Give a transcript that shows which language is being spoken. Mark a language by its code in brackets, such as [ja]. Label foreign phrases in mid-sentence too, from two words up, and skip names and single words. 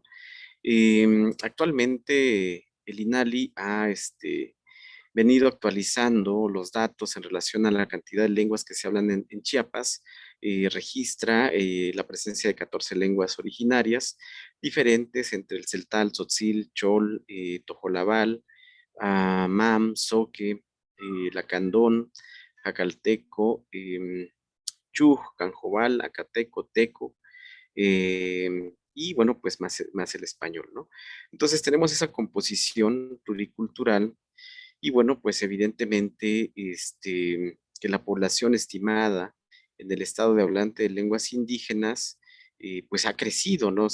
[es] Actualmente el INALI ha venido actualizando los datos en relación a la cantidad de lenguas que se hablan en Chiapas. Registra la presencia de 14 lenguas originarias, diferentes entre el celtal, tzotzil, chol, tojolabal, mam, zoque, lacandón, jacalteco, chuj, canjobal, acateco, teco, y bueno, pues más el español, ¿no? Entonces tenemos esa composición pluricultural y bueno, pues evidentemente que la población estimada en el estado de hablante de lenguas indígenas, pues ha crecido, ¿no?